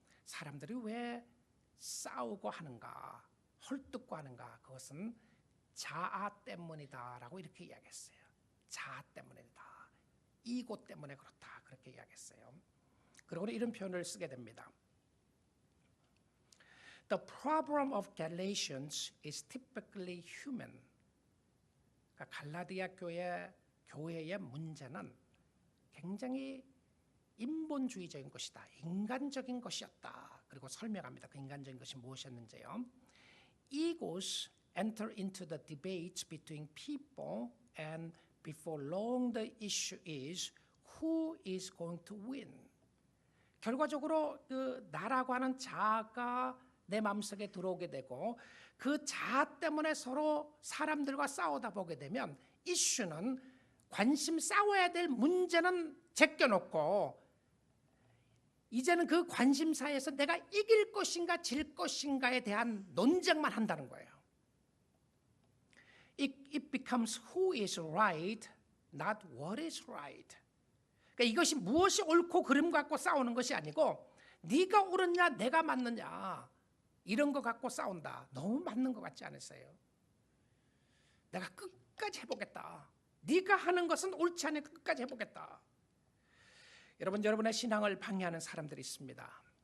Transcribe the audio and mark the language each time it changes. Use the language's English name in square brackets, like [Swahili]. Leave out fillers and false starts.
[Korean] 사람들이 왜 싸우고 하는가, 헐뜯고 하는가, 그것은 자아 때문이다라고 이렇게 이야기했어요. 자아 때문이다. 이고 때문에 그렇다. 그렇게 이야기했어요. 그리고 이런 표현을 쓰게 됩니다. [English] The problem of Galatians is typically human. [Korean] 그러니까 갈라디아 교회의 문제는 굉장히 인본주의적인 것이다. 인간적인 것이었다. 그리고 설명합니다. 그 인간적인 것이 무엇이었는지요. [English] Egos enter into the debates between people and before long the issue is who is going to win. [Korean] 결과적으로 그 나라고 하는 자아가 내 마음속에 들어오게 되고 그 자아 때문에 서로 사람들과 싸우다 보게 되면 이슈는 관심 싸워야 될 문제는 제껴놓고 이제는 그 관심사에서 내가 이길 것인가 질 것인가에 대한 논쟁만 한다는 거예요. [English] It becomes who is right, not what is right. [Korean] 그러니까 이것이 무엇이 옳고 그름 갖고 싸우는 것이 아니고 네가 옳으냐 내가 맞느냐 이런 거 갖고 싸운다. 너무 맞는 것 같지 않으세요? 내가 끝까지 해보겠다. 네가 하는 것은 옳지 않으니까 끝까지 해보겠다. 여러분의 신앙을 방해하는 사람들이 있습니다.